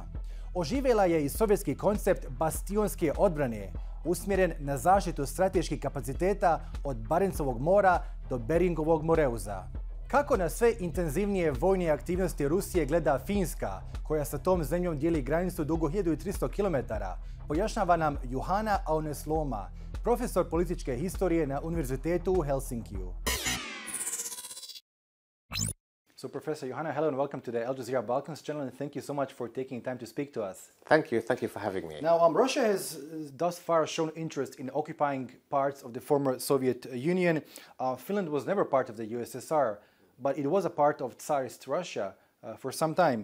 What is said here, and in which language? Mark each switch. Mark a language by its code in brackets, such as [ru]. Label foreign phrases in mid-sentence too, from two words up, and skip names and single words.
[bs] Oživjela je i sovjetski koncept bastionske odbrane, usmjeren na zaštitu strateških kapaciteta od Barencovog mora do Beringovog moreuza. Kako na sve intenzivnije vojne aktivnosti Rusije gleda Finska, koja sa tom zemljom dijeli granicu dugo 1300 km, pojašnjava nam Juhana Aunesloma, profesor političke historije na Univerzitetu u Helsinkiju. [en] So, Professor Johanna, hello and welcome to the Al Jazeera Balkans channel, and thank you so much for taking time to speak to us. Thank you for having me. Now, Russia has thus far shown interest in occupying parts of the former Soviet Union. Finland was never part of the USSR, but it was a part of Tsarist Russia for some time.